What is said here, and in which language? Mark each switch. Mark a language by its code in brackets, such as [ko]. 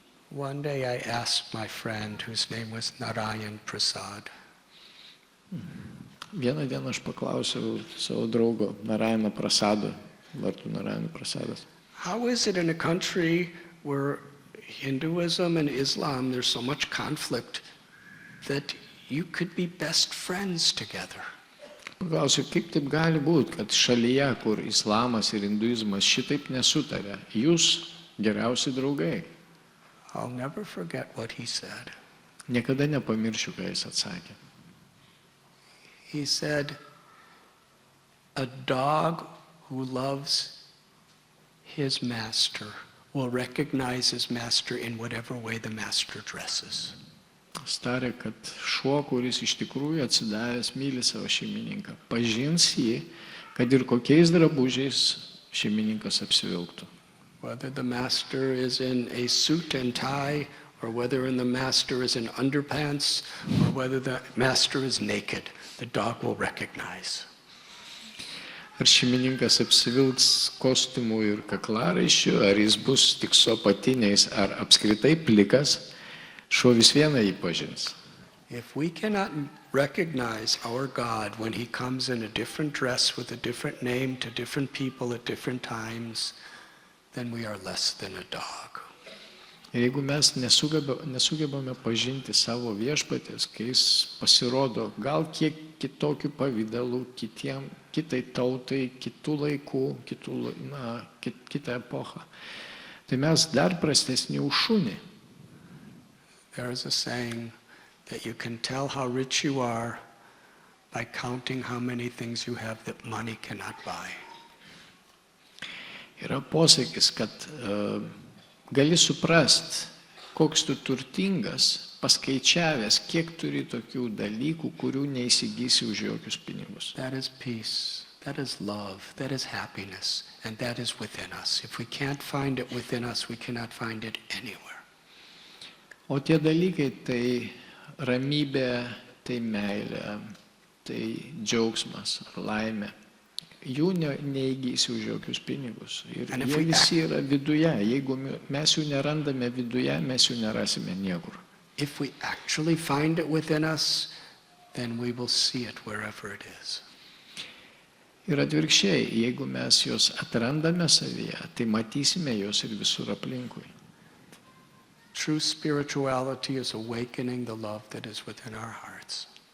[en] One day I asked my friend, whose name was Narayan Prasad, [lt] Vieną dieną aš paklausiau savo draugo Narayana Prasado, vardu Narayana Prasadas. [en] how is it in a country where Hinduism and Islam, there's so much conflict, that you could be best friends together? [lt] Paklausiau, kaip taip gali būti, kad šalyje, kur islamas ir hinduizmas šitaip nesutarė, jūs geriausi draugai. [en] I'll never forget what he said. [lt] Niekada nepamiršiu, ką jis atsakė. [en] He said, a dog who loves his master will recognize his master in whatever way the master dresses. [lt] Jis tarė, kad šuo, kuris iš tikrųjų atsidavęs myli savo šeimininką, pažins jį, kad ir kokiais drabužiais šeimininkas apsivilktų. [en] Whether the master is in a suit and tie, or whether the master is in underpants, or whether the master is naked, the dog will recognize. [lt] Ar šeimininkas apsivilks kostiumų ir kaklaraiščių, ar jis bus tik su apatiniais, ar apskritai plikas, šuo vis vieną jį pažins. [en] If we cannot recognize our God when he comes in a different dress with a different name to different people at different times, then we are less than a dog. [lt] Ir jeigu mes nesugebame pažinti savo viešpatės, kai jis pasirodo gal kiek kitokių pavydalų kitai tautai, kitų laikų, kitą epochą, tai mes dar prastesni už šunį. [en] There is a saying that you can tell how rich you are by counting how many things you have that money cannot buy. [lt] Yra posakis, kad gali suprast, koks tu turtingas, paskaičiavęs, kiek turi tokių dalykų, kurių neįsigysi už jokius pinigus. [en] That is peace, that is love, that is happiness, and that is within us. If we can't find it within us, we cannot find it anywhere. [lt] O tie dalykai tai ramybė, tai meilė, tai džiaugsmas ar laimė. Jų neįgysi už jokius pinigus. Ir jie visi yra viduje. Jeigu mes jų nerandame viduje, mes jų nerasime niekur. [en] If we actually find it within us, then we will see it wherever it is. [lt] Ir atvirkščiai, jeigu mes juos atrandame savyje, tai matysime juos ir visur aplinkui. [en] True spirituality is awakening the love that is within our hearts.